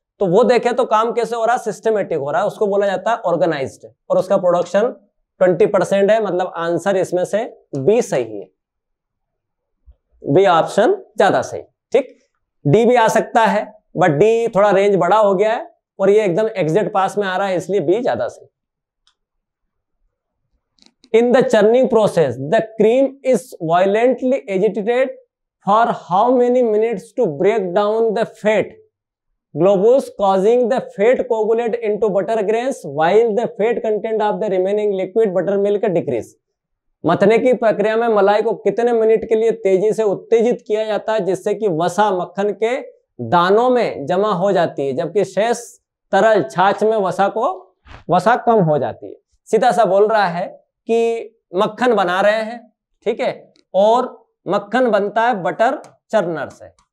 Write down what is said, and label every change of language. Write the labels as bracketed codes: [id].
[hi] तो वो देखें तो काम कैसे हो रहा है, सिस्टमेटिक हो रहा है, उसको बोला जाता है ऑर्गेनाइज्ड, और उसका प्रोडक्शन 20% है, मतलब आंसर इसमें से बी सही है, बी ऑप्शन ज्यादा सही। ठीक, डी भी आ सकता है, बट डी थोड़ा रेंज बड़ा हो गया है और ये एकदम एग्जैक्ट पास में आ रहा है, इसलिए बी ज्यादा सही। [en] In the churning process, the cream is violently agitated for how many minutes to break down the fat globule, causing the fat coagulate into butter grains, while the fat content of the remaining liquid buttermilk decrease. [hi] मथने की प्रक्रिया में मलाई को कितने minute के लिए तेजी से उत्तेजित किया जाता है जिससे कि वसा मक्खन के दानों में जमा हो जाती है, जबकि शेष तरल छाछ में वसा कम हो जाती है। सीधा सा बोल रहा है कि मक्खन बना रहे हैं, ठीक है, और मक्खन बनता है बटर चर्नर से।